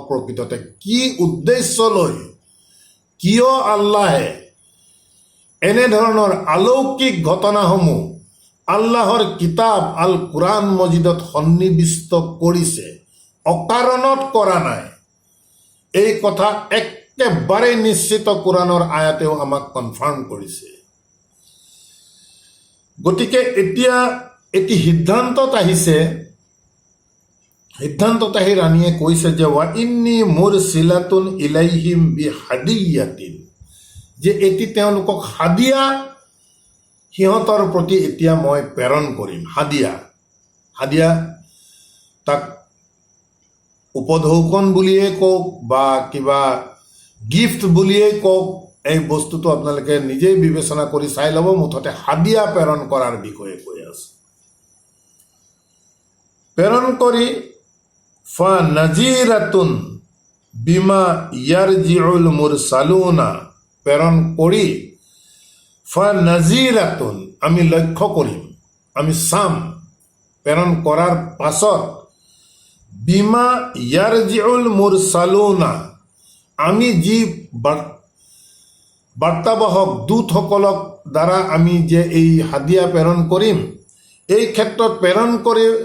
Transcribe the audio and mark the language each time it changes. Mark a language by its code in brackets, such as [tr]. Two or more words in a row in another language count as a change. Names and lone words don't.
[as] প্ৰকৃততে কি উদ্দেশ্য লৈ, কিয় আল্লাহে এনেধৰণৰ অলৌকিক ঘটনাসমূহ আল্লাহৰ কিতাপ আল কুৰাণ মজিদত সন্নিৱিষ্ট কৰিছে, অকাৰণত কৰা নাই। এই কথা একেবাৰে নিশ্চিত কুৰাণৰ আয়াতেও আমাক কনফাৰ্ম কৰিছে। গতিকে এতিয়া এটি সিদ্ধান্তত আহিছে। সিদ্ধান্তত আহি ৰাণীয়ে কৈছে যে [ar] وإني مرسلة إليهم بهدية, [as] যে এটি তেওঁলোকক হাদিয়া, সিহঁতৰ প্ৰতি এতিয়া মই প্ৰেৰণ কৰিম। হাদিয়া, হাদিয়া তাক উপঢৌকন বুলিয়ে কওক বা কিবা গিফ্ট বুলিয়ে কওক, এই বস্তুটো আপোনালোকে নিজেই বিবেচনা কৰি চাই ল'ব। মুঠতে হাদিয়া প্ৰেৰণ কৰাৰ বিষয়ে কৈ আছে। প্ৰেৰণ কৰি [ar] فناظرة بم يرجع المرسلون, [as] প্ৰেৰণ কৰি [ar] فناظرة, [as] আমি লক্ষ্য কৰিম, আমি চাম। প্ৰেৰণ কৰাৰ পাছত [ar] بم يرجع المرسلون, [as] আমি যি বাৰ্তাবাহক দূতসকলক দ্বাৰা আমি যে এই হাদিয়া প্ৰেৰণ কৰিম, এই ক্ষেত্ৰত প্ৰেৰণ কৰি